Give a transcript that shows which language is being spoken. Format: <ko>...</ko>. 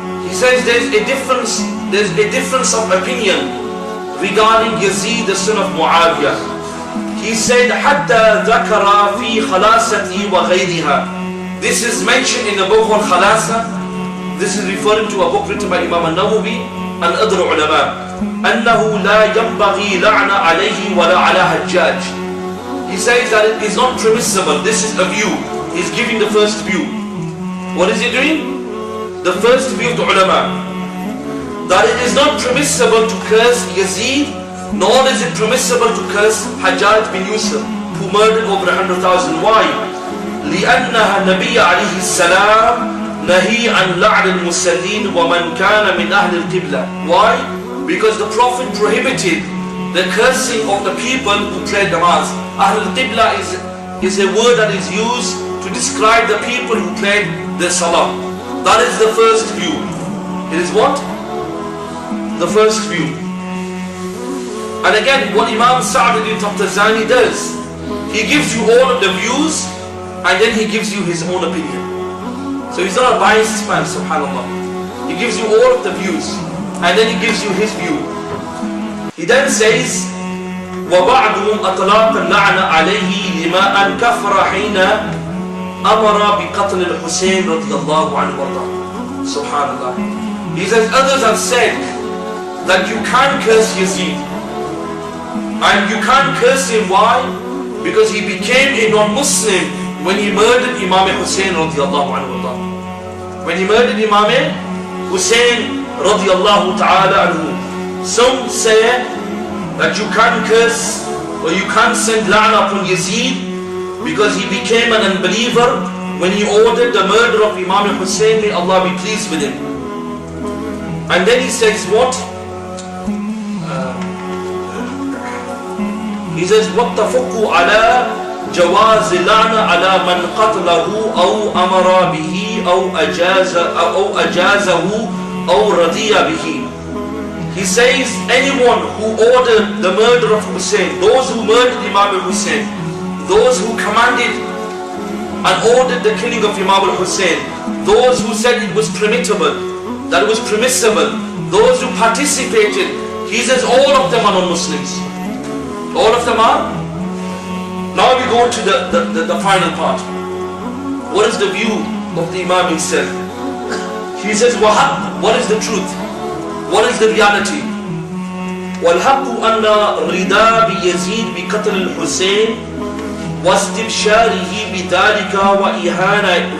<en>He says there's a difference of opinion regarding Yazeed, the son of Muawiyah. He said,</en> <ar>حَتَّى ذَكَرَ فِي خَلَاسَتِهِ وَغَيْرِهَا.</ar> <en>This is mentioned in the book on Khalasa. This is referring to a book written by Imam al-Nawawi and other ulama.</en> <ar>أنه لا ينبغي لعن عليه ولا على حجاج.</ar> <en>He says that it is not permissible. This is a view. He's giving the first view. What is he doing? The first view of the ulama. That it is not permissible to curse Yazeed, nor is it permissible to curse Hajjaj bin Yusuf, who murdered over 100,000. Why?</en> <ar>لأنها النبي عليه السلام نهي عن لعن المسلين ومن كان من أهل القبلة.</ar> <en>Why? Because the Prophet prohibited the cursing of the people who played namaz. Ahlul Qibla is a word that is used to describe the people who played the salah. That is the first view. It is what? The first view. And again, what Imam Sa'aduddin Taftazani does, he gives you all of the views and then he gives you his own opinion. So he's not a biased man, subhanAllah. He gives you all of the views and then he gives you his view. He He then says,</en> <ar>وَبَعْضُهُمْ أَطْلَاقَ اللَّعْنَ عَلَيْهِ لِمَا أَنْ كَفْرَ حِينَ أَمَرَ بِقَتْلِ الْحُسَيْنِ رضي الله عنه وَارْضَاهُ.</ar> <en>Subhanallah. He says, others have said that you can't curse Yazeed. And you can't curse him, why? Because he became a non-Muslim when he murdered Imam Hussain radiallahu anhu. When he murdered Imam Hussain radiallahu ta'ala anhu. Some say that you can't curse or you can't send la'na upon Yazeed because he became an unbeliever when he ordered the murder of Imam Hussain, may Allah be pleased with him. And then he says what? He says,</en> <ar>وَاتَّفَقُوا عَلَى جَوَازِ اللَّعْنَ عَلَى مَنْ قَتْلَهُ أَوْ أَمَرَ بِهِ أَوْ أَجَازَهُ أَوْ رَضِيَ بِهِ.</ar> <en>He says, anyone who ordered the murder of Hussain, those who murdered Imam Hussain, those who commanded and ordered the killing of Imam Hussain, those who said it was permissible, that it was permissible, those who participated, he says all of them are non-Muslims. All of them are. Now we go to the final part. What is the view of the Imam himself? He says, what is the truth? What is the reality?</en> <ar>وَالْحَقُّ أَنَّ رِضَا بِيَزِيدِ بِقَتْلِ الْحُسَيْنِ وَاسْتِبْشَارِهِ بِذَلِكَ وَإِهَانَةِ</ar>